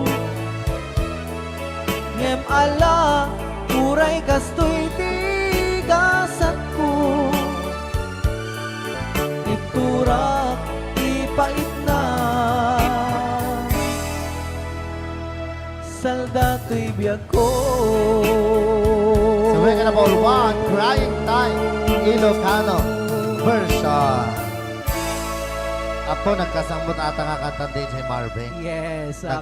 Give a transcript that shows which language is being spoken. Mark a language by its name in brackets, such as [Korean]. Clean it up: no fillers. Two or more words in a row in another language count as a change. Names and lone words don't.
[Iloko] Ngem ala uray kasto'y tigasat ko. Iturak ipait na salda to'y biyak ko. [English] So we're gonna ball one, Crying Time, Ilocano version. [Iloko] Ako nagkasambot ata nga kanta din si Marvin. [English] Yes, okay.